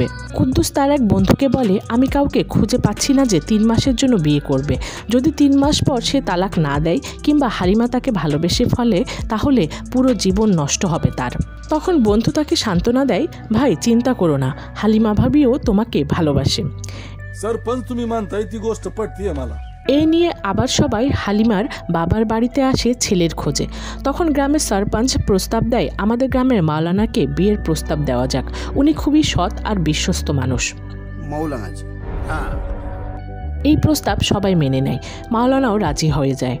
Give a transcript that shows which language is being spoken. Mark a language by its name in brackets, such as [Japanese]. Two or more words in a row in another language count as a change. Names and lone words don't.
[Bangla] কুদ্দুস তার এক বন্ধুকে বলে, আমি কাউকে খুঁজে পাচ্ছি না যে 3 মাসের জন্য বিয়ে করবে। যদি 3 মাস পর সে তালাক না দেয় কিংবা হালিমা তাকে ভালোবেসে ফেলে, তাহলে পুরো জীবন নষ্ট হবে তার। তখন বন্ধু তাকে সান্ত্বনা দেয়, ভাই চিন্তা করো না, হালিমা ভাবিও তোমাকে ভালোবাসে। [Marathi] सरपंच तुम्ही मानताय ती गोष्ट पटतीये मला। [Bangla] এই নিয়ে আবার সবাই হালিমার বাবার বাড়িতে আসে ছেলের খোঁজে। তখন গ্রামের সরপঞ্চ প্রস্তাব দেয়, আমাদের গ্রামের মাওলানাকে বিয়ের প্রস্তাব দেওয়া যাক, উনি খুবই সৎ আর বিশ্বস্ত মানুষ। মাওলানাজি, এই প্রস্তাব সবাই মেনে নেয়, মাওলানাও রাজি হয়ে যায়।